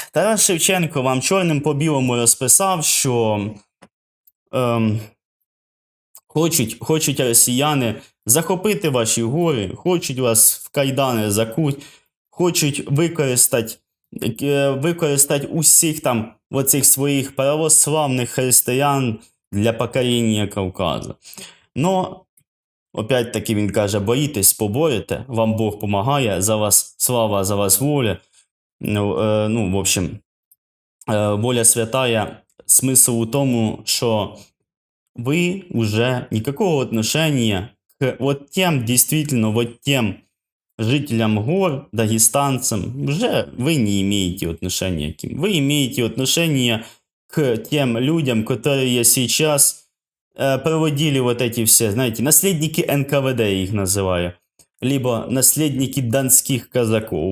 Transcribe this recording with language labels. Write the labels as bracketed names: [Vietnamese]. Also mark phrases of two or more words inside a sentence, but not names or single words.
[Ukrainian] Тарас Шевченко вам чорним по білому розписав, що хочуть росіяни захопити ваші гори, хочуть вас в кайдани закуть, хочуть використати усіх там оцих своїх православних християн для покоріння Кавказу. [Russian] Но, опять-таки [Ukrainian] він каже, боїтесь, поборете, вам Бог помагає, за вас слава, за вас воля. [Russian] В общем, воля святая, [Ukrainian] смисл у тому, що [Russian] вы уже никакого отношения к тем жителям гор, дагестанцам, уже вы не имеете отношения к ним. Вы имеете отношение к тем людям, которые сейчас проводили вот эти все, знаете, наследники НКВД, я их называю, либо наследники донских казаков.